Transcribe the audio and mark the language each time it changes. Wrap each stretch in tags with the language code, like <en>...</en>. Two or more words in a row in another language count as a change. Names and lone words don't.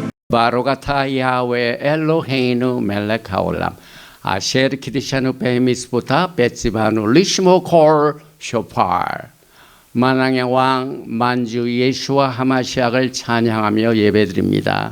<he>ברוך אתה יהוה אלוהינו מלך העולם אשר קדשנו במצוותיו וציוונו לשמוע קול שופר.</he> <ko>만왕의 왕 만주 예수와 하마시약을 찬양하며 예배드립니다.</ko>